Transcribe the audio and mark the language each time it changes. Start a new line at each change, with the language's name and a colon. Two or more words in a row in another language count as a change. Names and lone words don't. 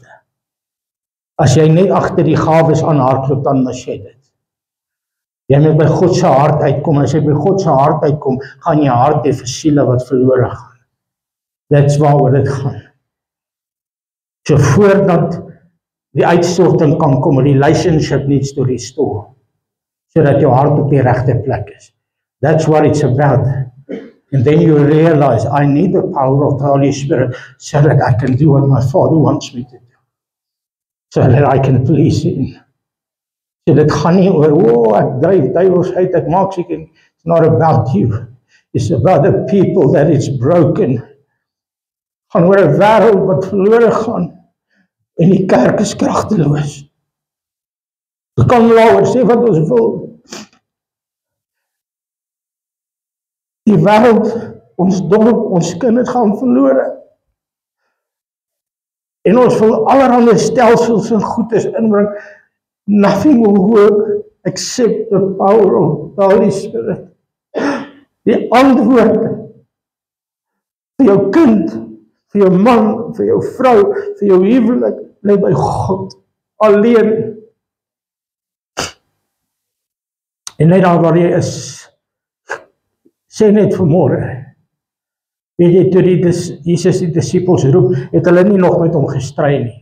Afrikaans: As jy net agter die gawes aanhardloop, dan mis jy dit. Jy moet by God se hart uitkom, as jy by God se hart uitkom, gaan jy hart hê vir siele wat verlore gaan. That's waaroor dit gaan. So voordat die uitstorting kan kom,
English: relationship needs to restore,
Afrikaans: sodat jou hart op die regte plek is.
English: That's what it's about. And then you realize, I need the power of the Holy Spirit so that I can do what my Father wants me to do. So that I can please Him.
Afrikaans: So dit gaan nie oor, ek dryf duiwels uit, ek maak seker,
English: it's not about you. It's about the people that it's broken.
Afrikaans: Gaan oor 'n wêreld wat verlore gaan, en die kerk is kragteloos. Ons kan laer sê wat ons wil. Die wêreld, ons dorp, ons kinders gaan verlore. En ons wil allerhande stelsels en goedes inbring.
English: Nothing will work except the power of the Holy Spirit.
Afrikaans: Die antwoord vir jou kind, vir jou man, vir jou vrou, vir jou huwelik, lê by God alleen. En net daar waar jy is, sê net vanmôre, weet jy, toe Jesus die disippels roep, het hulle nie nog met hom gestry nie.